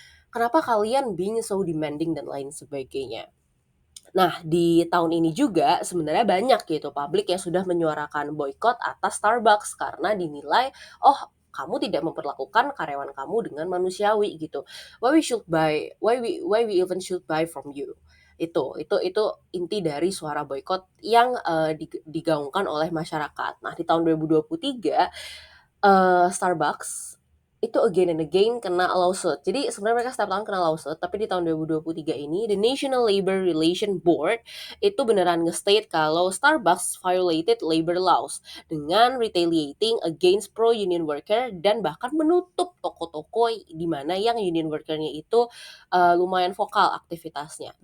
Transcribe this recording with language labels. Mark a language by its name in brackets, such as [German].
[Indonesian] Kenapa kalian [English] being so demanding [Indonesian] dan lain sebagainya. Nah, di tahun ini juga sebenarnya banyak gitu publik yang sudah menyuarakan boykot atas Starbucks karena dinilai, oh kamu tidak memperlakukan karyawan kamu dengan manusiawi gitu. [English] Why we even should buy from you. [Indonesian] Itu inti dari suara boykot yang digaungkan oleh masyarakat. Nah, di tahun 2023 Starbucks itu [English] again and again [Indonesian] kena lawsuit. Jadi sebenarnya mereka setiap tahun kena lawsuit, tapi di tahun 2023 ini the National Labor Relation Board itu beneran nge-state kalau Starbucks [English] violated labor laws [Indonesian] dengan [English] retaliating against pro-union worker [Indonesian] dan bahkan menutup toko-toko di mana yang union workernya itu lumayan vokal aktivitasnya.